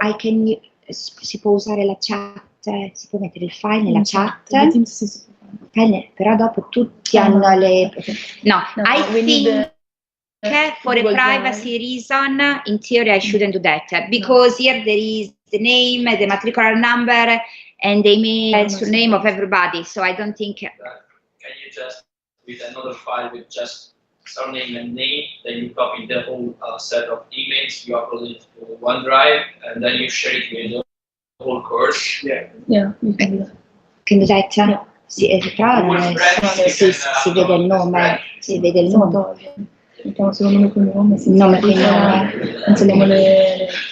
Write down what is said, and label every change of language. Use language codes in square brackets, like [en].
[en] I can, [it] si può usare la chat, si può mettere il file nella chat, però dopo tutti hanno le... [en] No, I think for a privacy reason, in theory I shouldn't do that, because here there is the name, the matricular number, and the email, surname of everybody, so I don't think... Can you just, with another file with just surname and name, then you copy the whole set of emails, you upload it to OneDrive, and then you share it with the whole course? Yeah, you can do that. Can do that? Yeah. [it] Si vede il nome, si vede il nome. Mettiamo solo nome e cognome, cancelliamo le